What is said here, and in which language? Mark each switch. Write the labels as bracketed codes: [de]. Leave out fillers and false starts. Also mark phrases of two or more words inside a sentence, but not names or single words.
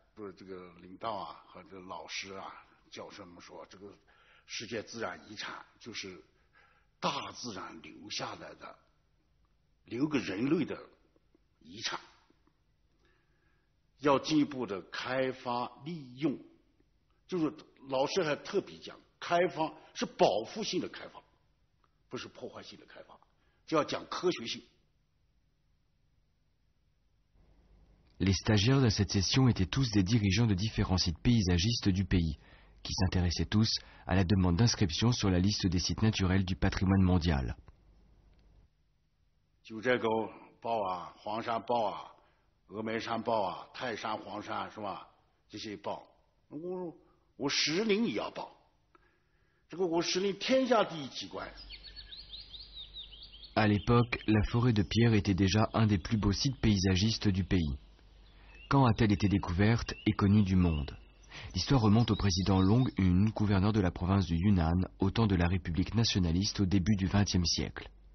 [zh] 不是这个领导啊和这个老师啊、教授们说，这个世界自然遗产就是大自然留下来的，留给人类的遗产，要进一步的开发利用。就是老师还特别讲，开发是保护性的开发，不是破坏性的开发，就要讲科学性。 [fr] Les stagiaires de cette session étaient tous des dirigeants de différents sites paysagistes du pays, qui s'intéressaient tous à la demande d'inscription sur la liste des sites naturels du patrimoine mondial. [zh] 九寨沟报啊，黄山报啊，峨眉山报啊，泰山、黄山是吧？这些报，我石林也要报，这个我石林天下第一奇观。 [fr] À l'époque, la forêt de pierre était déjà un des plus beaux sites paysagistes du pays. Quand a-t-elle été découverte et connue du monde? L'histoire remonte au président Long Hun, gouverneur de la province du Yunnan, au temps de la République nationaliste au début du XXe siècle.